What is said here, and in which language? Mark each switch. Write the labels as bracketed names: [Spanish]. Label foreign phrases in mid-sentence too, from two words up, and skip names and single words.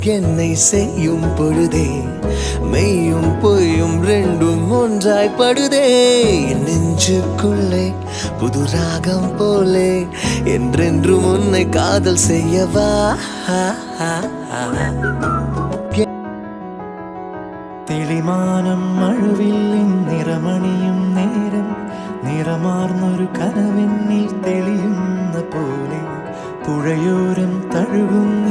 [Tamil] என்னை செய்யும் பொழுதே மெய்யும் பொய்யும் ரெண்டும் ஒன்றாய் படுதே நெஞ்சுக்குள்ளே புது ராகம் போலே என்றென்றும் உன்னை காதல் செய்யவா [Malayalam] തെളിമാനം മഴവില്ലിൻ നിറമണിയും നേരം നിറമാർന്നൊരു കനവെന്നിൽ തെളിയുന്ന പോലെ പുഴയോരം തഴുകുന്നീ